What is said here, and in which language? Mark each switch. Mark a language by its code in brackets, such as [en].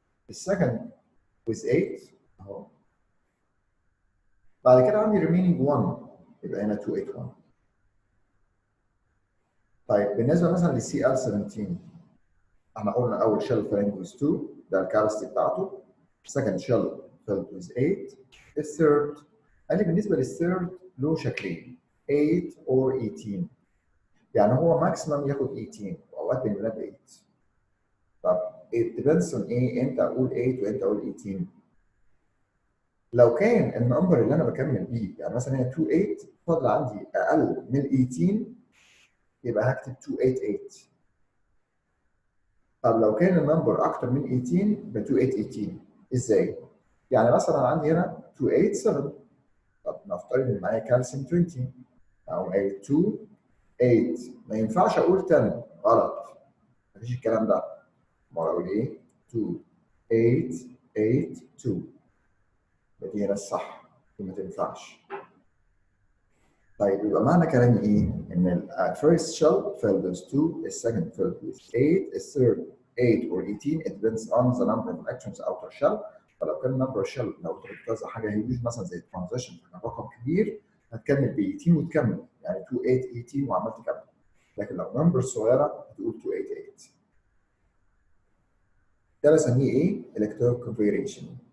[ar] السكند with 8 اهو. بعد كده عندي remaining 1 يبقى هنا 281. طيب بالنسبه مثلا للسي ال 17 احنا قلنا اول شell [en] filling with 2 [ar] ده الكاباسيتي بتاعته. [en] second shell filled with 8. [ar] الثيرد قال لي بالنسبه للثيرد له شكلين 8 or 18. يعني هو ماكسيمم ياخد 18 واوقات بنلعب 8. طب [en] it depends on [ar] ايه؟ امتى اقول 8 وامتى اقول 18؟ لو كان النمبر اللي انا بكمل بيه يعني مثلا هي 28 فاضل عندي اقل من 18 يبقى هكتب 288. طب لو كان النمبر اكتر من 18 يبقى 2818. ازاي؟ يعني مثلا عندي هنا 287. طب نفترض ان معايا كالسيوم 20 او 2 8. ما ينفعش اقول 10 غلط. مفيش الكلام ده. امال اقول ايه؟ 2 8 8 2. دي هنا الصح. دي ما تنفعش. طيب يبقى معنى كلامي ايه؟ ان ال [en] first shell filled with 2, the second filled with 8, the third 8 or 18. It depends on the number of electrons outer shell. [ar] فلو كان number shell لو بتوزع حاجه هيوج مثلا زي الترانزيشن كان رقم كبير هتكمل ب 18 وتكمل يعني 2 8 18 وعملت تكمل. لكن لو نمبر صغيره هتقول 288. ده بسميه ايه؟ [en] electrode configuration.